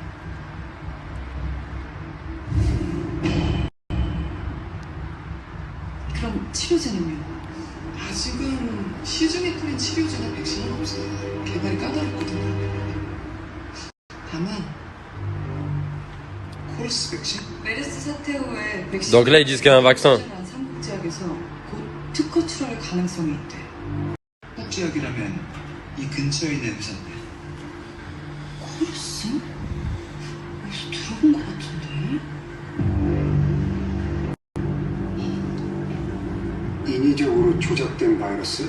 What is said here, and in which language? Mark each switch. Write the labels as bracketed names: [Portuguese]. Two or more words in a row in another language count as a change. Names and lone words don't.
[Korean] 그럼 치료제는요? 아직은 시중에 뿌린 치료제나 백신은 없어요. 개발이 까다롭거든요. 다만 코러스 백신? 메르스 사태 후에 백신 [French] Donc là, ils disent qu'il y a un vaccin. [Korean] 삼국지약에서 곧 특허 출원할 가능성이 있대. 삼국지약이라면 이 근처에 있는 회사인데. 코러스? 어디서 들어본 것 같은데? 인위적으로 조작된 바이러스?